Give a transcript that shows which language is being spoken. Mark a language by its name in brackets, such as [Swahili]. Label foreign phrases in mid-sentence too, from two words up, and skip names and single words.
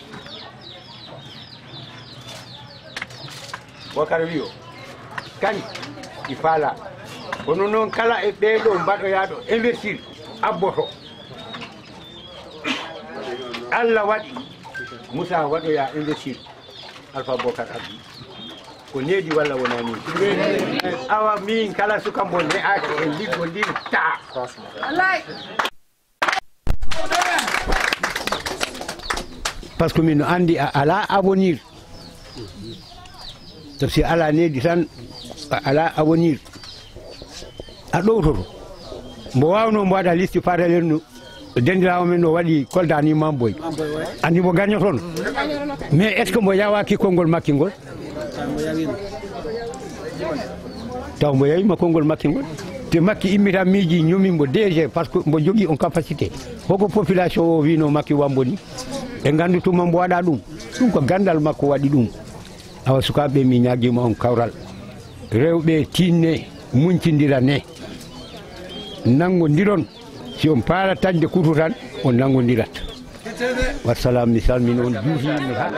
[Fula] Bocar wi o kañ ɗi faala kono noon kala e ɓeeɗo mbaɗoyaɗo investir abboto Allah waɗi Moussa waɗoya investir Alpha Bocar abdi ko needi walla wona ni awa min kala suka mbo ne'aki e liggodiri ta [French] par ce que [Fula] min no andi a ala avenir to si ala needi tan a ala avenir a ɗowtoto mbo wawno mbo waɗa [French] liste parallel [Fula] no dendirawo men no waɗi Kolda ni Mamboy andi mo gagnotono [French] mais est ce que [Fula] mbo yawaki konngol makki ngol taw mbo yawima konngol makki ngol te makki immita miiji ñomimbo DG [French] par ce que [Fula] mbo jogui on capacité hoko population o wino makki wamboni ɓe gandutuma mbo waɗa ɗum ko gandal makko waɗi ɗum awa sukaɓe mi ñaguima on kawral rewɓe tinne muñcidira ne nanggodiron si on paara tañde kutu tan on nanggodirat wassalam mi salmini on juutimi ha